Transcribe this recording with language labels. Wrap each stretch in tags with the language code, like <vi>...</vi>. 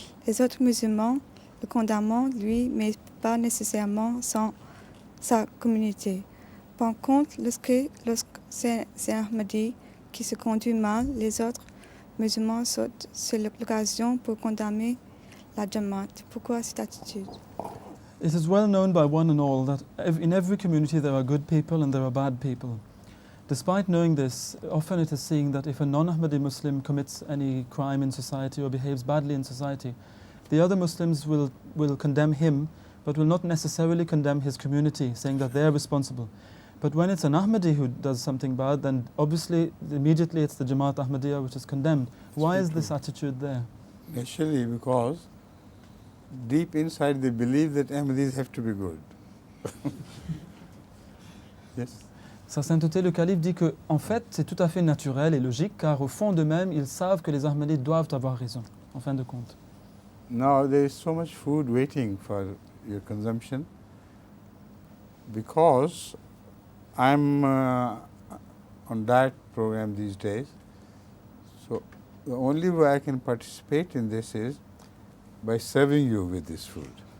<fr>Les autres musulmans le condamnent, lui, mais pas nécessairement sa communauté. Par contre, lorsque c'est un Ahmadi qui se conduit mal, les autres musulmans sautent sur l'occasion pour condamner la Jamaat. Pourquoi cette attitude?</fr> <en>It is well known by one and all that in every community there are good people and there are bad people. Despite knowing this, often it is seen that if a non-Ahmadi Muslim commits any crime in society or behaves badly in society, the other Muslims will condemn him, but will not necessarily condemn his community, saying that they are responsible. But when it's an Ahmadi who does something bad, then obviously immediately it's the Jamaat Ahmadiyya which is condemned. Why is this attitude there? Naturally, because deep inside they believe that Ahmadis have to be good. Yes.</en> <fr>Sa Sainteté le Calife dit que, en fait, c'est tout à fait naturel et logique, car au fond d'eux-mêmes, ils savent que les Ahmadis doivent avoir raison, en fin de compte.</fr> <en>Now there is so much food waiting for your consumption because I'm on diet program these days. So the only way I can participate in this is by serving you with this food.</en>